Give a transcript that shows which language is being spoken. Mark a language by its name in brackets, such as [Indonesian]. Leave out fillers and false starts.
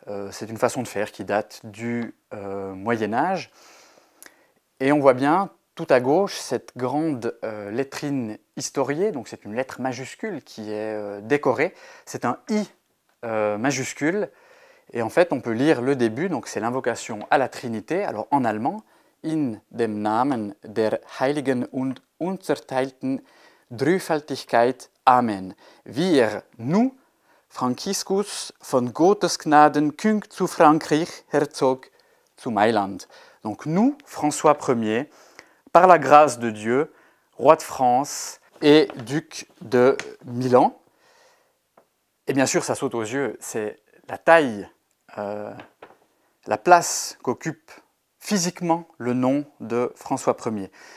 [French] C'est une façon de faire qui date du Moyen-Âge. Et on voit bien tout à gauche cette grande lettrine historiée, donc c'est une lettre majuscule qui est décorée. C'est un I majuscule. Et en fait, on peut lire le début, donc c'est l'invocation à la Trinité. Alors en allemand, [German] in dem Namen der heiligen und unzerteilten Dreifaltigkeit. Amen. Wir, [French] nous, [German] Franciscus von Gottes Gnaden, König zu Frankreich, Herzog zu Mailand. [French] Donc nous, François Ier, par la grâce de Dieu, roi de France et duc de Milan. Et bien sûr, ça saute aux yeux, c'est la taille, la place qu'occupe physiquement le nom de François Ier.